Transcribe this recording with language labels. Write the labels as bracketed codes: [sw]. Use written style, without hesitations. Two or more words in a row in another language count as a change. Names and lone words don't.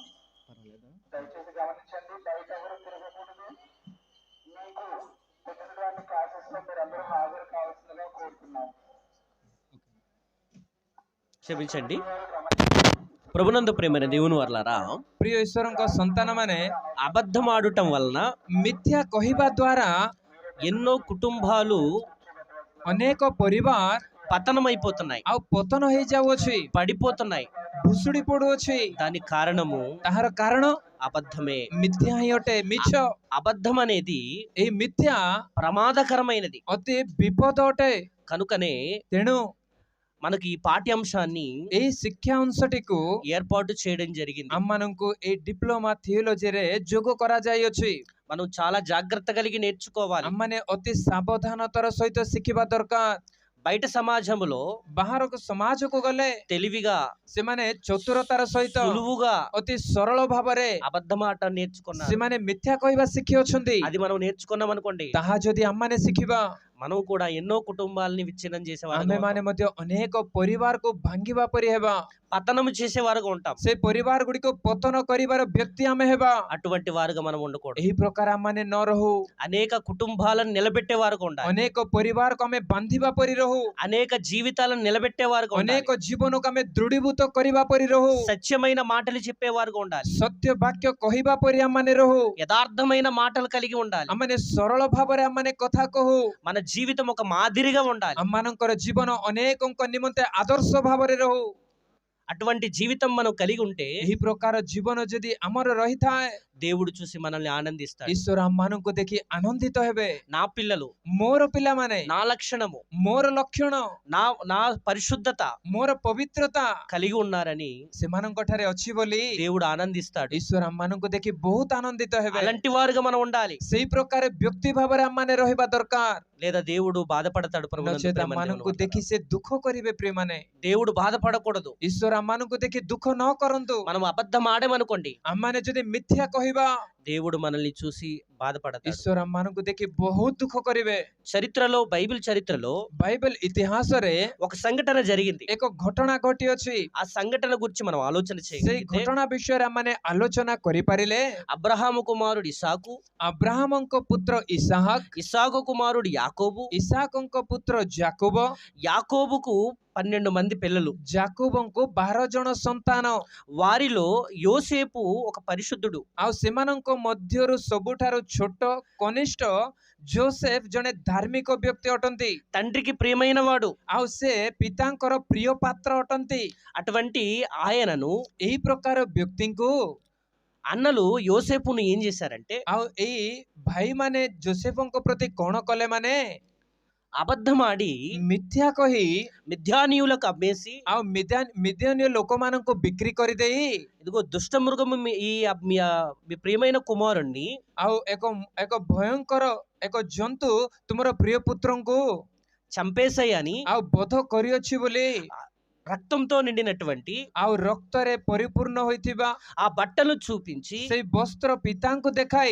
[te] దయచేసి గమనించండి, బయట ఎవరు తిరగకూడదు. మీకు పెట్టినటువంటి క్లాసెస్ లో మీరు అందరూ హాజరు కావాల్సిందిగా కోరుతున్నాము. క్షమించండి. ప్రభునందు ప్రేమైన దేవుని వర్లారా, [or] ପ୍ରିୟ ଈଶ୍ୱରଙ୍କ ସନ୍ତାନ ମାନେ [te] అబద్ధం ఆడటం వలన [or] ମିଥ୍ୟା କହିବା ଦ୍ୱାରା [te] ఎన్నో కుటుంబాలు [or] ଅନେକ ପରିବାର [te] పతనమైపోతున్నాయి, [or] ଆଉ ପତନ ହେଇଯାଉଅଛି, [te] పడిపోతున్నాయి. [or] ଭୁଷୁଡି ପଡୁଅଛି। [te] దానికి కారణము [or] ତାହାର କାରଣ [te] అబద్ధమే. [or] ମିଥ୍ୟା ହିଁ ଅଟେ, ମିଛ। [te] అబద్ధం అనేది [or] ଏଇ ମିଥ୍ୟା [te] ప్రమాదకరమైనది. [or] ଅତି ବିପଦ ଅଟେ। [te] కనుకనే [or] ତେଣୁ [te] మనకి ఈ పాఠ్యాంశాన్ని [or] ଏଇ ଶିକ୍ଷା ଅଂଶଟିକୁ [te] ఏర్పాటు చేయడం జరిగింది. [or] ଆମମାନଙ୍କୁ ଏଇ ଡିପ୍ଲୋମା ଥିଓଲୋଜିରେ ଯୋଗ କରାଯାଇଅଛି। [te] మనం చాలా జాగ్రత్త కలిగి నేర్చుకోవాలి. [or] ଆମମାନେ ଅତି ସାବଧାନତାର ସହିତ ଶିଖିବା ଦରକାର। [te] బయట సమాజంలో [or] ବାହାରକୁ ସମାଜକୁ ଗଲେ [te] తెలివిగా, [or] ସେମାନେ ଚତୁରତାର ସହିତ [te] సులువుగా [or] ଅତି ସରଳ ଭାବରେ [te] అబద్ధమాట నేర్చుకున్నారు. [or] ସେମାନେ మిథ్ୟା କହିବା ଶିଖିଅଛନ୍ତି। [te] అది మనం నేర్చుకున్నాం అనుకోండి, [or] ତାହା ଯଦି ଆମମାନେ ଶିଖିବା, [te] మనం కూడా ఎన్నో కుటుంబాలని విచ్ఛిన్నం చేసేవారు, [or] ଆମେମାନେ ମଧ୍ୟ ଅନେକ ପରିବାରକୁ ଭାଙ୍ଗିବା ପରି ହେବା। [te] పతనము చేసేవారుగా ఉంటాం. [or] ସେ ପରିବାର ଗୁଡ଼ିକୁ ପତନ କରିବାର ବ୍ୟକ୍ତି ଆମେ ହେବା। [te] అటువంటి వారుగా మనం ఉండకూడదు. [or] ଏହି ପ୍ରକାର ଆମମାନେ ନ ରହୁ। [te] అనేక కుటుంబాలను నిలబెట్టేవారుగా ఉండాలి. [or] ଅନେକ ପରିବାରକୁ ଆମେ ବାନ୍ଧିବା ପରି ରହୁ। [te] అనేక జీవితాలను నిలబెట్టేవారుగా ఉండాలి. [or] ଅନେକ ଜୀବନକୁ ଆମେ ଦୃଢ଼ୀଭୂତ କରିବା ପରି ରହୁ। [te] సత్యమైన మాటలు చెప్పేవారుగా ఉండాలి. [or] ସତ୍ୟ ବାକ୍ୟ କହିବା ପରି ଆମମାନେ ରହୁ। [te] యథార్థమైన మాటలు కలిగి ఉండాలి. [or] ଆମମାନେ ସରଳ ଭାବରେ ଆମମାନେ କଥା କହୁ। [te] మన జీవితం ఒక మాదిరిగా ఉండాలి. [or] ଆମମାନଙ୍କର ଜୀବନ ଅନେକଙ୍କ ନିମନ୍ତେ ଆଦର୍ଶ ଭାବରେ ରହୁ। [te] అటువంటి జీవితం మనం కలిగి ఉంటే [or] ଏହି ପ୍ରକାର ଜୀବନ ଯଦି ଆମର ରହିଥାଏ, [te] దేవుడు చూసి మనల్ని ఆనందిస్తాడు. [or] ଈଶ୍ୱର ଆମମାନଙ୍କୁ ଦେଖି ଆନନ୍ଦିତ ହେବେ। [te] నా పిల్లలు, [or] ମୋର ପିଲାମାନେ, [te] నా లక్షణము, [or] ମୋର ଲକ୍ଷଣ, [te] నా నా పరిశుద్ధత [or] ମୋର ପବିତ୍ରତା [te] కలిగి ఉన్నారని [or] ସେମାନଙ୍କ ଠାରେ ଅଛି ବୋଲି [te] దేవుడు ఆనందిస్తాడు. [or] ଈଶ୍ୱର ଆମମାନଙ୍କୁ ଦେଖି ବହୁତ ଆନନ୍ଦିତ ହେବେ। [te] అలాంటి వారుగా మనం ఉండాలి. [or] ସେଇ ପ୍ରକାର ବ୍ୟକ୍ତି ଭାବରେ ଆମମାନେ ରହିବା ଦରକାର। [te] లేదా దేవుడు బాధపడతాడు. ప్రభువునందు [or] ନଚେତ [te] ప్రేమ [or] ଆମମାନଙ୍କୁ [te] దేవుని [or] ଦେଖି ସେ ଦୁଃଖ କରିବେ। ପ୍ରିୟମାନେ, [te] దేవుడు బాధపడకూడదు. [or] ଈଶ୍ୱର ଆମମାନଙ୍କୁ ଦେଖି ଦୁଃଖ ନ କରନ୍ତୁ। [te] మనం అబద్ధం ఆడమనుకోండి, [or] ଆମମାନେ ଯଦି మిథ్ୟା କହିବା, [te] దేవుడు మనల్ని చూసి బాధపడతాడు. [or] ଈଶ୍ୱର ଆମମାନଙ୍କୁ ଦେଖି ବହୁତ ଦୁଃଖ କରିବେ। [te] చరిత్రలో, బైబిల్ చరిత్రలో [or] ବାଇବେଲ ଇତିହାସରେ [te] ఒక సంఘటన జరిగింది. [or] ଏକ ଘଟଣା ଘଟିଅଛି। [te] ఆ సంఘటన గురించి మనం ఆలోచన [or] ସେଇ [te] చేయగలిగితే, [or] ଘଟଣା ବିଷୟରେ ଆମମାନେ ଆଲୋଚନା କରିପାରିଲେ, [te] అబ్రహాము కుమారుడు ఇసాకు, [or] ଆବ୍ରାହାମଙ୍କ ପୁତ୍ର ଇସାହାକ, [te] ఇసాకు కుమారుడు యాకోబు, [or] ଇସାକଙ୍କ ପୁତ୍ର ଜାକୋବ, [te] యాకోబుకు 12 మంది పిల్లలు. [or] ଜାକୋବଙ୍କୁ 12 ଜଣ ସନ୍ତାନ। [te] వారిలో యోసేపు ఒక పరిశుద్ధుడు. [or] ଆଉ ସେମାନଙ୍କ ମଧ୍ୟରୁ ସବୁଠାରୁ ଛୋଟ କନିଷ୍ଠ ଜୋସେଫ ଜଣେ ଧାର୍ମିକ ବ୍ୟକ୍ତି ଅଟନ୍ତି। [te] తండ్రికి ప్రియమైన వాడు. [or] ଆଉ ସେ ପିତାଙ୍କର ପ୍ରିୟ ପାତ୍ର ଅଟନ୍ତି। [te] అటువంటి ఆయనను [or] ଏହି ପ୍ରକାର ବ୍ୟକ୍ତିଙ୍କୁ [te] అన్నలు యోసేపును ఏం చేశారంటే, [or] ଆଉ ଏଇ ଭାଇମାନେ ଜୋସେଫଙ୍କ ପ୍ରତି କଣ କଲେ? ମାନେ [te] అబద్ధమాడి [or] ମିଥ୍ୟା କହି [te] మిథ్యానీయులకు అమ్మేసి, [or] ଆଉ ମିଦିଆନୀୟ ଲୋକମାନଙ୍କୁ ବିକ୍ରି କରିଦେଇ, [te] ఇదిగో దుష్ట మృగము మీ ప్రియమైన కుమారుణ్ణి [or] ଆଉ ଏକ ଭୟଙ୍କର ଏକ ଜନ୍ତୁ ତୁମର ପ୍ରିୟ ପୁତ୍ରଙ୍କୁ [te] చంపేశాయి అని [or] ଆଉ ବଧ କରିଅଛି ବୋଲି, [te] రక్తంతో నిండినటువంటి [or] ଆଉ ରକ୍ତରେ ପରିପୂର୍ଣ୍ଣ ହୋଇଥିବା [te] ఆ బట్టలు చూపించి [or] ସେଇ ବସ୍ତ୍ର ପିତାଙ୍କୁ ଦେଖାଇ